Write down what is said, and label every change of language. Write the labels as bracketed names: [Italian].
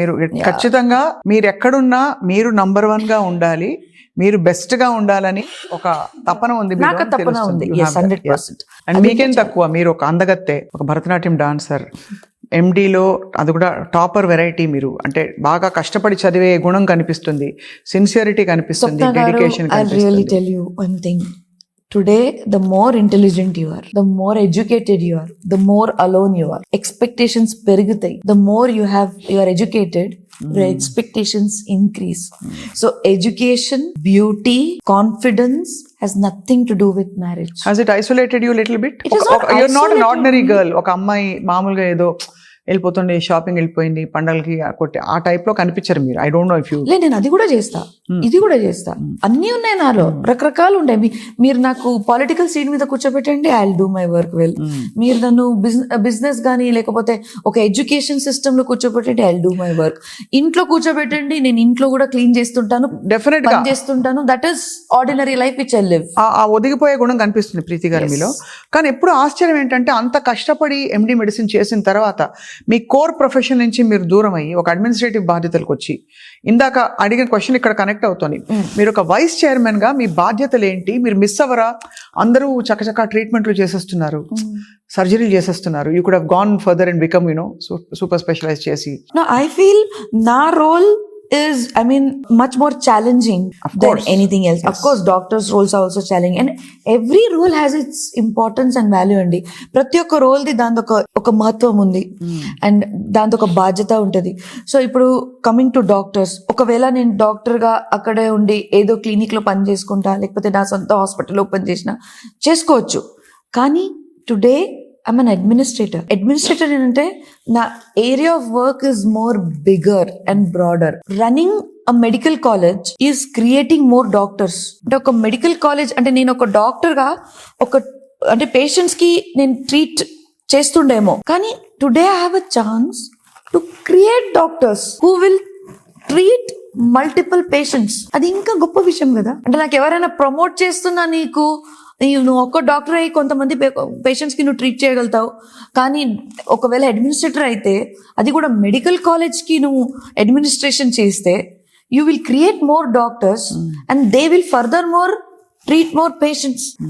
[Telugu] మీరు ఖచ్చితంగా మీరు ఎక్కడున్నా మీరు నంబర్ 1 గా ఉండాలి, మీరు బెస్ట్ గా ఉండాలని ఒక తపన ఉంది. నాకు తపన ఉంది. 100%. అండ్ మీకేం తక్కువ, మీరు ఒక అందగత్తే, ఒక భరతనాట్యం డాన్సర్, ఎండిలో అది కూడా టాపర్ వెరైటీ. మీరు అంటే బాగా కష్టపడి చదివే గుణం కనిపిస్తుంది, సిన్సియరిటీ కనిపిస్తుంది, డెడికేషన్ కనిపిస్తుంది. [English] Today, the more intelligent you are, the more educated you are, the more alone you are. Expectations perigutai. The more you are educated, your expectations increase. So education, beauty, confidence has nothing to do with marriage. Has it isolated you a little bit? It is not You're not an isolated ordinary me. girl. [Telugu] ఒక అమ్మాయి మామూలుగా ఏదో వెళ్ళిపోతుండే, shopping వెళ్ళిపోయింది, పండగలకి కొట్టి ఆ type లో కనిపించారు మీరు. [English] I don't know if you. [Telugu] నేను అది కూడా చేస్తా, ఇది కూడా చేస్తా, అన్నీ ఉన్నాయి నాలో, రకరకాలు ఉంటాయి. మీరు నాకు పొలిటికల్ సీట్ మీద కూర్చోబెట్టండి, [English] I will do my work well. [Telugu] మీరు నన్ను బిజినెస్ కానీ లేకపోతే ఒక ఎడ్యుకేషన్ సిస్టమ్ లో కూర్చోబెట్టండి, [English] I will do my work. [Telugu] ఇంట్లో కూర్చోబెట్టండి, నేను ఇంట్లో కూడా క్లీన్ చేస్తుంటాను, డెఫినెట్ గా చేస్తుంటాను. [English] That is ordinary life which I live. [Telugu] ఆ ఒదిగిపోయే గుణం కనిపిస్తుంది ప్రీతి గారి మీలో. కానీ ఎప్పుడు ఆశ్చర్యం ఏంటంటే అంత కష్టపడి ఎండి మెడిసిన్ చేసిన తర్వాత మీ కోర్ ప్రొఫెషన్ నుంచి మీరు దూరం అయ్యి ఒక అడ్మినిస్ట్రేటివ్ బాధ్యతలకు వచ్చి, ఇందాక అడిగిన క్వశ్చన్ ఇక్కడ కనెక్ట్ అవుతుంది. మీరు ఒక వైస్ చైర్మన్ గా మీ బాధ్యతలు ఏంటి? మీరు మిస్ అవ్వరా? అందరూ చకచకా ట్రీట్మెంట్లు చేసేస్తున్నారు, సర్జరీలు చేసేస్తున్నారు. [English] You could have gone further and become super specialise చేసి. I feel నా role is much more challenging than anything else. Of course doctors roles are also challenging, and every role has its importance and value అండి. [Telugu] ప్రతి ఒక్క role the దాని ఒక మహత్వం ఉంది, and దాంతో ఒక బాధ్యత ఉంటుంది. సో ఇప్పుడు [English] coming to doctors, [Telugu] ఒకవేళ నేను డాక్టర్ గా అక్కడే ఉండి ఏదో క్లినిక్ లో పని చేసుకుంటా, లేకపోతే నా సొంత హాస్పిటల్ ఓపెన్ చేసినా చేసుకోవచ్చు. [English] కానీ today I'm an administrator. Administrator [Telugu] ఏంటంటే నా [English] Area of work is more bigger and broader. Running a medical college is creating more doctors. [Telugu] అంటే ఒక మెడికల్ కాలేజ్ అంటే నేను ఒక డాక్టర్ గా అంటే పేషెంట్స్ కి నేను ట్రీట్ చేస్తుండేమో, కానీ [English] Today I have a chance to create doctors who will treat multiple patients. [Telugu] అది ఇంకా గొప్ప విషయం కదా. అంటే నాకు ఎవరైనా ప్రమోట్ చేస్తున్నా, నువ్వు ఒక్క డాక్టర్ అయ్యి కొంతమంది పేషెంట్స్ కి నువ్వు ట్రీట్ చేయగలుగుతావు, కానీ ఒకవేళ అడ్మినిస్ట్రేటర్ అయితే, అది కూడా మెడికల్ కాలేజ్ కి నువ్వు అడ్మినిస్ట్రేషన్ చేస్తే, [English] You will create more doctors and they will further more treat more patients.